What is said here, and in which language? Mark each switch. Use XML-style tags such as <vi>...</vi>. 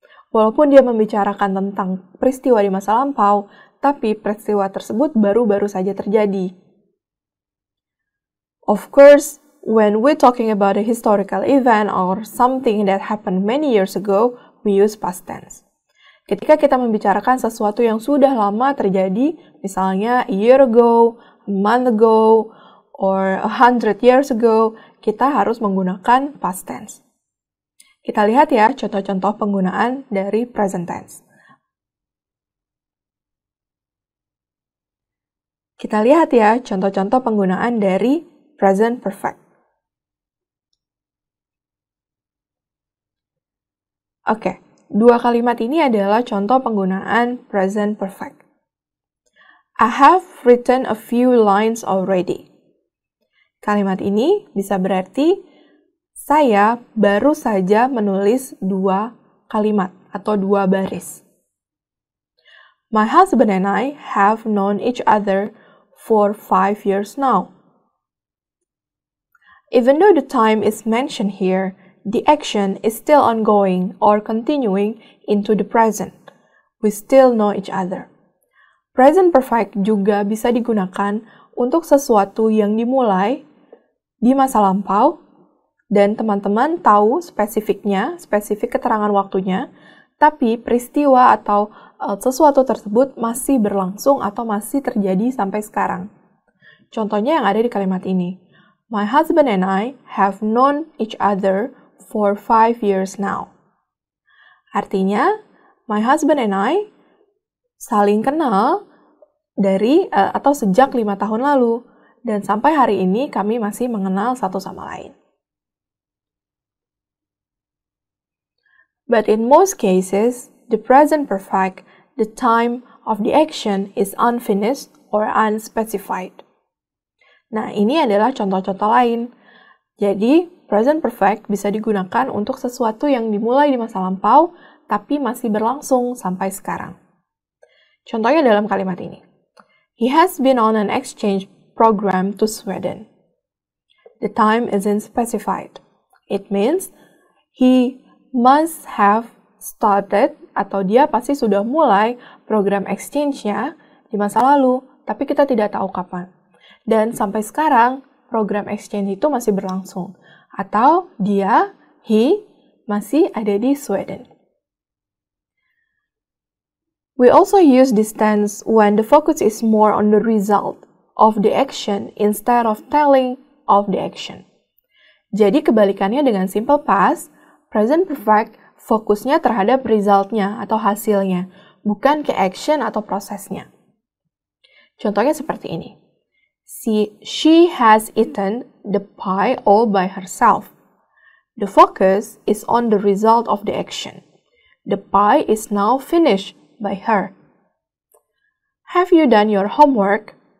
<id>Walaupun dia membicarakan tentang peristiwa di masa lampau, tapi peristiwa tersebut baru-baru saja terjadi.</id> <en>Of course, when we're talking about a historical event or something that happened many years ago, we use past tense.</en> <id>Ketika kita membicarakan sesuatu yang sudah lama terjadi, misalnya</id> <en>a year ago, a month ago, or 100 years ago,</en> <id>kita harus menggunakan past tense. Kita lihat ya contoh-contoh penggunaan dari present tense. Kita lihat ya contoh-contoh penggunaan dari present perfect. Oke, dua kalimat ini adalah contoh penggunaan present perfect.</id> <en>I have written a few lines already.</en> <id>Kalimat ini bisa berarti saya baru saja menulis 2 kalimat atau 2 baris.</id> <en>My husband and I have known each other for 5 years now. Even though the time is mentioned here, the action is still ongoing or continuing into the present. We still know each other.</en> <id>Present perfect juga bisa digunakan untuk sesuatu yang dimulai di masa lampau dan teman-teman tahu spesifiknya, spesifik keterangan waktunya, tapi peristiwa atau sesuatu tersebut masih berlangsung atau masih terjadi sampai sekarang. Contohnya yang ada di kalimat ini.</id> <en>My husband and I have known each other for 5 years now.</en> <id>Artinya,</id> <en>my husband and I</en> <id>saling kenal dari atau sejak 5 tahun lalu, dan sampai hari ini kami masih mengenal satu sama lain.</id> <en>But in most cases, the present perfect, the time of the action is unfinished or unspecified.</en> <id>Nah, ini adalah contoh-contoh lain. Jadi, present perfect bisa digunakan untuk sesuatu yang dimulai di masa lampau, tapi masih berlangsung sampai sekarang. Contohnya dalam kalimat ini.</id> <en>He has been on an exchange program to Sweden. The time isn't specified. It means he must have started</en> <id>atau dia pasti sudah mulai program exchange-nya di masa lalu, tapi kita tidak tahu kapan. Dan sampai sekarang, program exchange itu masih berlangsung. Atau dia, he, masih ada di Sweden.</id> <en>We also use this tense when the focus is more on the result of the action instead of telling of the action.</en> <id>Jadi kebalikannya dengan simple past, present perfect fokusnya terhadap resultnya atau hasilnya, bukan ke action atau prosesnya. Contohnya seperti ini.</id> <en>She has eaten the pie all by herself. The focus is on the result of the action. The pie is now finished by her. Have you done your homework?</en>